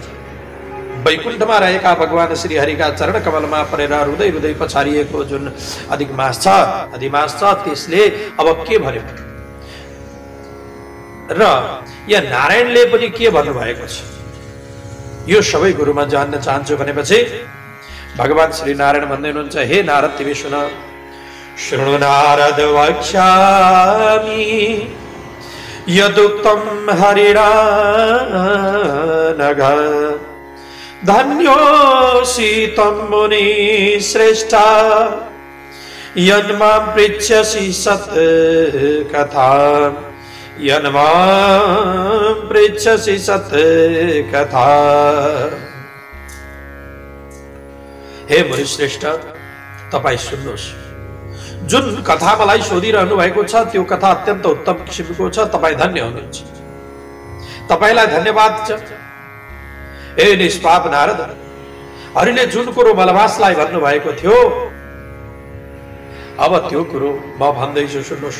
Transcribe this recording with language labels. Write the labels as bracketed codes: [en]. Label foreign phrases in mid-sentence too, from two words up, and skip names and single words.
[ne] वैकुण्ठमा रहेका भगवान श्री हरिका चरण कमलमा परेर हृदय हृदय पछारिएको जुन अधिमास छ त्यसले अब के भन्यो र यहाँ नारायणले पनि के भन्नुभएको छ, यो सबै गुरुमा जान्न चाहन्छु भनेपछि भगवान श्री नारायण भन्दै हुनुहुन्छ, हे नारद तिमी सुन। [sa] शृणु नारद वक्ष्यामि यदुक्तं हरिणा नघ धन्योऽसि त्वं मुनि श्रेष्ठा यन्मां पृच्छसि सत् कथाम् यन्मां पृच्छसि सत् कथा। [ne] हे मुनिश्रेष्ठ, तपाई सुन्नुहोस्, जुन कथा मलाई सोधिरहनु भएको छ त्यो कथा अत्यन्त उत्तम किसिमको छ। तपाई धन्य हुनुहुन्छ, तपाईलाई धन्यवाद छ। हे निष्पाप नारद, हरिले जुन कुरो मलभासलाई भन्नु भएको थियो अब त्यो कुरो म भन्दैछु सुन्नुहोस्।